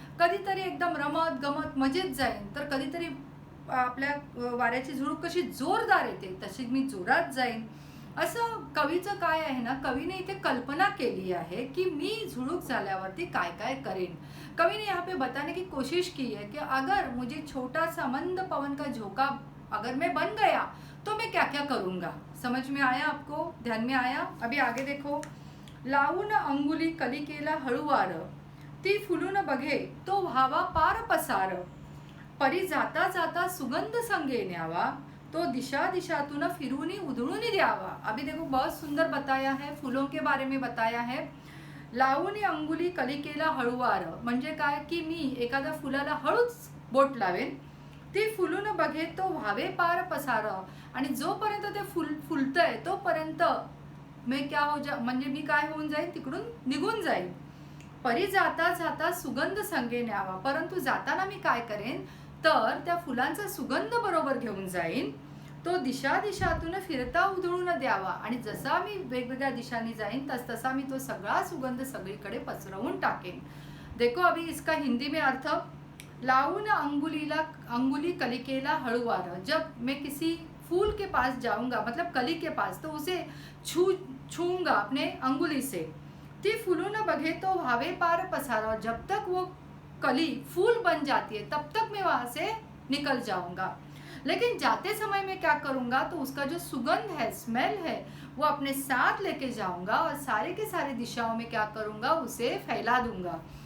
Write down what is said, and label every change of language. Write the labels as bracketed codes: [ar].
[mr] कधीतरी एकदम रमत गमत मजेत जाईन, तर कधीतरी आपल्या वाऱ्याची झुळूक कशी जोरदार येते तशी मी जोरात जाईन. असं कवीचं काय आहे ना, कवीने इथे कल्पना केली आहे की मी झुळूक झाल्यावरती काय काय करेन. [hi] कवि ने यहाँ पे बताने की कोशिश की है कि अगर मुझे छोटा सा मंद पवन का झोंका अगर मैं बन गया तो मैं क्या क्या करूँगा. समझ में आया आपको, ध्यान में आया. अभी आगे देखो. [mr] लावून अंगुली कलिकेला हळूवार, ती फुलून बघे तो व्हावा पार पसार, परी जाता जाता सुगंध संगे न्यावा, तो दिशा दिशातून फिरूनी उधळूनी द्यावा. [hi] अभी देखो बहुत सुंदर बताया है, फूलों के बारे में बताया है. [mr] लावून अंगुली कलिकेला हळूवार म्हणजे काय की मी एखाद्या फुलाला हळूच बोट लावेन, ती फुलून बघे तो व्हावे पार पसार, आणि जोपर्यंत ते फुलतंय तोपर्यंत मी [hi] क्या हो जा [mr] म्हणजे मी काय होऊन जाईन, तिकडून निघून जाईन. परी जाता जाता सुगंध संगे न्यावा, परंतु जाताना मी काय करेन तर त्या फुलांचा सुगंध बरोबर घेऊन जाईन. तो दिशा दिशातून फिरता उधळून द्यावा, आणि जसा मी वेगवेगळ्या दिशांनी जाईन तसा मी तो सगळा सुगंध सगळीकडे पसरवून टाकेन. [hi] देखो अभी इसका हिंदी में अर्थ. [mr] लावून अंगुली कलिकेला हळूवार, [hi] जब मैं किसी फूल के पास जाऊंगा मतलब कली के पास, तो उसे छूऊंगा अपने अंगुली से, [mr] ती फुलून बघे तो भावे पार पसारा, [hi] और जब तक वो कली फूल बन जाती है तब तक मैं वहां से निकल जाऊंगा, लेकिन जाते समय मैं क्या करूंगा तो उसका जो सुगंध है, स्मेल है, वो अपने साथ लेके जाऊंगा और सारे के सारे दिशाओं में क्या करूंगा, उसे फैला दूंगा।